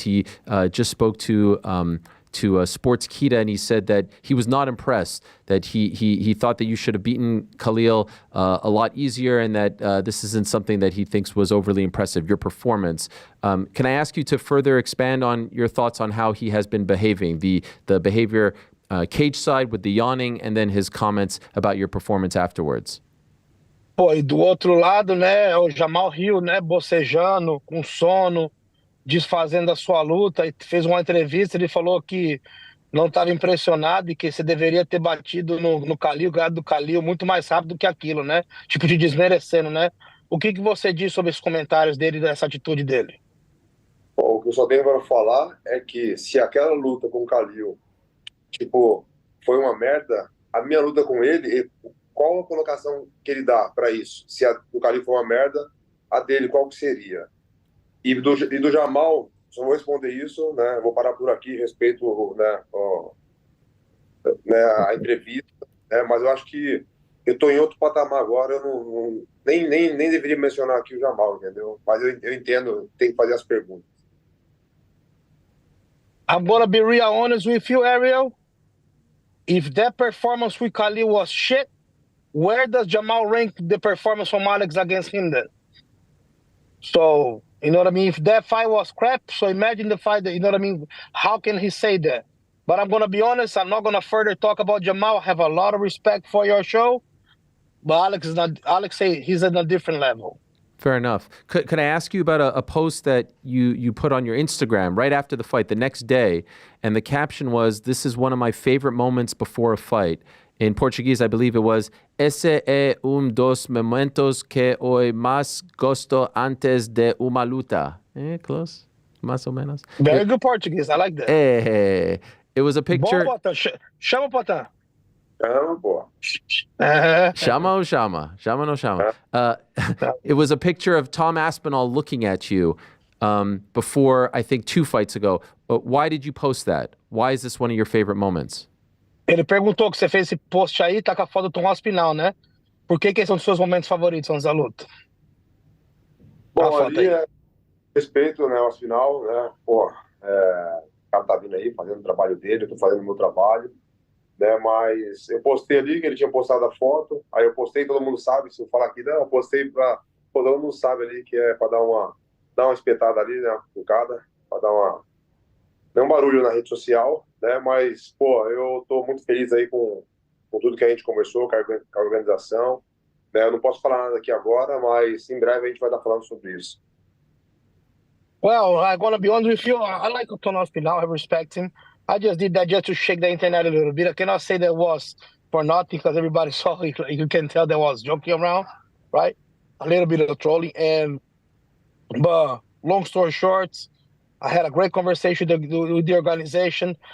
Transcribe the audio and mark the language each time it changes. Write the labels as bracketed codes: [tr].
[en] He just spoke to Sportskeeda, and he said that he was not impressed, that he thought that you should have beaten Khalil a lot easier, and that this isn't something that he thinks was overly impressive, your performance. Can I ask you to further expand on your thoughts on how he has been behaving, the behavior cage side with the yawning, and then his comments about your performance afterwards? [pt] Pô, e do outro lado, né, o Jamal Hill, né, bocejando, com sono, desfazendo a sua luta, e fez uma entrevista, ele falou que não estava impressionado e que você deveria ter batido no Khalil, ganhado do Khalil muito mais rápido que aquilo, né? Tipo, de desmerecendo, né? O que você diz sobre esses comentários dele, dessa atitude dele? Bom, o que eu só tenho para falar é que se aquela luta com o Khalil, tipo, foi uma merda, a minha luta com ele, qual a colocação que ele dá para isso? Se a do Khalil foi uma merda, a dele qual que seria? E do Jamal, só vou responder isso, né? Vou parar por aqui, respeito, né, a entrevista, né? Mas eu acho que eu estou em outro patamar agora, eu nem deveria mencionar aqui o Jamal, entendeu? Mas eu entendo, tem que fazer as perguntas. [en] I'm gonna be real honest with you, Ariel. If that performance with Khalil was shit, where does Jamal rank the performance from Alex against him then? So, you know what I mean? If that fight was crap, so imagine the fight that, you know what I mean? How can he say that? But I'm going to be honest, I'm not going to further talk about Jamal. I have a lot of respect for your show, but Alex say he's at a different level. Fair enough. Could I ask you about a post that you put on your Instagram right after the fight, the next day, and the caption was, "This is one of my favorite moments before a fight." In Portuguese, I believe it was, [pt] "Esse é dos momentos que eu mais gosto antes de uma luta." [en] Close, [pt] mais ou menos. [en] Very good Portuguese. I like that. It was a picture. [pt] Bom, Potan. Chama, Potan. Chama, pô. Chama ou chama? Chama ou não chama? [en] It was a picture of Tom Aspinall looking at you before, I think, 2 fights ago. Why did you post that? Why is this one of your favorite moments? [pt] Ele perguntou que você fez esse post aí, tá com a foto do Tom Aspinall, né? Por que são os seus momentos favoritos antes da luta? Bom, ali respeito, né, ao Aspinall, né? Pô, o cara tá vindo aí fazendo o trabalho dele, eu tô fazendo o meu trabalho, né? Mas eu postei ali que ele tinha postado a foto, aí eu postei, todo mundo sabe, se eu falar aqui, não, eu postei pra... Pô, todo mundo sabe ali que é pra dar uma espetada ali, né? Uma cutucada, pra dar um barulho na rede social, né? Mas, pô, eu tô muito feliz aí com tudo que a gente conversou, com a organização, né? Eu não posso falar nada aqui agora, mas em breve a gente vai estar falando sobre isso. [en] Well, I'm gonna be honest with you. I like Tom Aspinall. I respect him. I just did that just to shake the internet a little bit. I cannot say that was for nothing because everybody saw it. You can tell that was joking around, right? A little bit of trolling. But long story short, I had a great conversation with the organization.